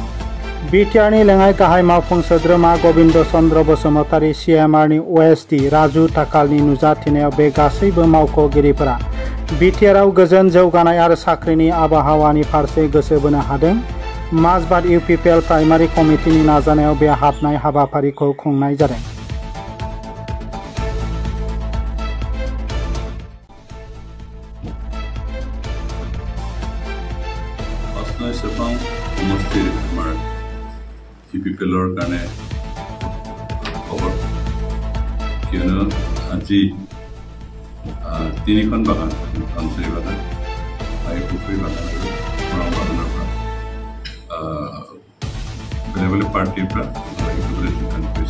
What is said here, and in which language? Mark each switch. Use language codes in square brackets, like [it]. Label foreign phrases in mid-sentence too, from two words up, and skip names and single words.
[brx] बिटिआरनि लेङाइ गाहाय मावफुं सोद्रोमा गबिन्द चन्द्र बसुमतारी, CMRनि OSD राजु थाकालनि नुजाथिनायाव बे गासैबो मावख'गिरिफोरा बिटिआरआव गोजोन, जौगानाय आरो साख्रिनि आबहावानि फारसे गोसो बोनो हादों। माजबाद UPPL प्राइमारि कमिटिनि नाजानायाव बे हाबनाय हाबाफारिखौ खुंनाय जादों। [as] UPPLৰ কাৰণে খবৰ কিয়নো আজি 3খন বাগান, ধনচিৰি বাগান, পুখুৰী বাগান আৰু ওৰাং বাগানৰ পৰা বেলেগ বেলেগ পাৰ্টিৰ পৰা যোগদান কৰিছে।